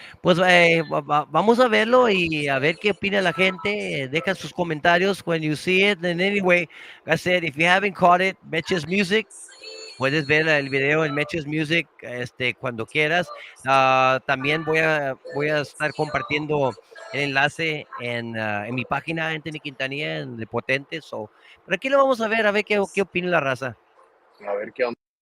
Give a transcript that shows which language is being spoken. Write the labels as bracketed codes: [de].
[es] Pues vamos a verlo y a ver qué opina la gente. Deja sus comentarios [en] when you see it. And anyway, like I said, if you haven't caught it, Betches Music, [es] Puedes ver el video en Mechas Music cuando quieras. También voy a estar compartiendo el enlace en mi página, Anthony Quintanilla, en de Potente. So, pero aquí lo vamos a ver qué opina la raza. A ver qué onda.